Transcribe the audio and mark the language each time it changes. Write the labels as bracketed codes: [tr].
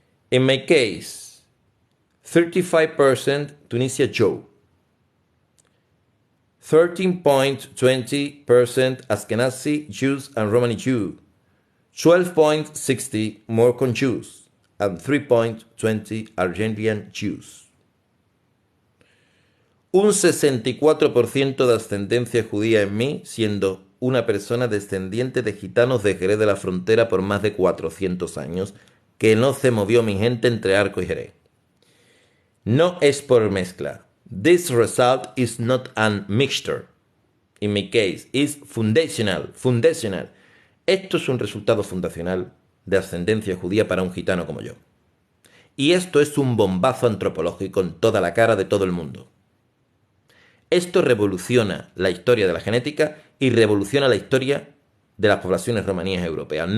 [en] In my case, 35% Tunisia Joe, 13.20% Ashkenazi Jews and Romani Jew, 12.60 Moroccan Jews, and 3.20 Argentinian Jews. [es] Un 64% de ascendencia judía en mí, siendo una persona descendiente de gitanos de Jerez de la Frontera por más de 400 años, que no se movió mi gente entre Arco y Jerez. No es por mezcla. [en] This result is not a mixture. In my case, is fundational. [es] Esto es un resultado fundacional de ascendencia judía para un gitano como yo. Y esto es un bombazo antropológico en toda la cara de todo el mundo. Esto revoluciona la historia de la genética y revoluciona la historia de las poblaciones romaníes europeas.